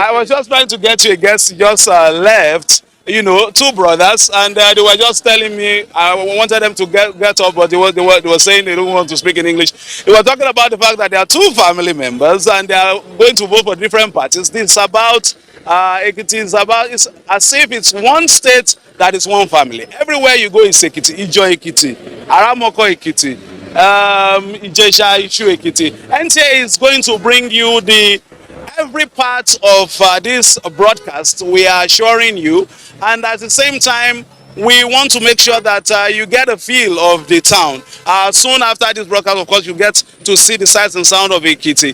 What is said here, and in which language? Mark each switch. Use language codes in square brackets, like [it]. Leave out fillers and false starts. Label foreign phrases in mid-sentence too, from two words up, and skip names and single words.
[en] I was just trying to get you a guest just left. Two brothers, and they were just telling me I wanted them to get up, but they were saying they don't want to speak in English. They were talking about the fact that there are two family members and they are going to vote for different parties. This is about Ekiti. It's as if it's one state that is one family. Everywhere you go is Ekiti, Ijo Ekiti, Aramoko Ekiti, Ijesha Ishu Ekiti. NTA is going to bring you every part of this broadcast. We are assuring you, and at the same time we want to make sure that you get a feel of the town. Soon after this broadcast, of course, you get to see the sights and sound of Ekiti.